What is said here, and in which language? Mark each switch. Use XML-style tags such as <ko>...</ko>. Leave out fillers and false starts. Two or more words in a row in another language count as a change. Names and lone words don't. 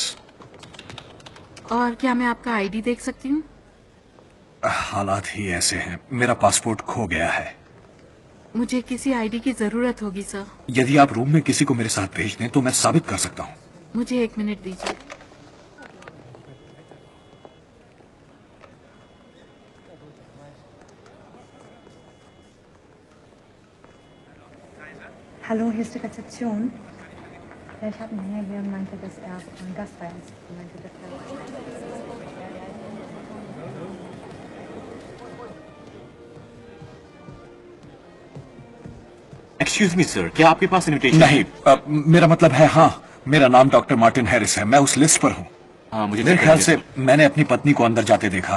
<hi>और क्या मैं आपका आईडी देख सकती हूँ? हालात ही ऐसे हैं। मेरा पासपोर्ट खो गया है। मुझे किसी आईडी की जरूरत होगी सर। यदि आप रूम में किसी को मेरे साथ भेज दें तो मैं साबित कर सकता हूँ। मुझे 1 मिनट दीजिए।</hi> <de>Hallo, hier ist die Rezeption. Ja, ich habe einen Herr hier und meinte, dass er ein Gastfeier ist. Er meinte, dass</de> <en>excuse me</en> <hi>सर, क्या आपके पास इनविटेशन? नहीं, मेरा मतलब है, हाँ, मेरा नाम डॉक्टर मार्टिन हैरिस है। मैं उस लिस्ट पर हूँ। हाँ, मुझे मेरे ख्याल से मैंने अपनी पत्नी को अंदर जाते देखा।</hi>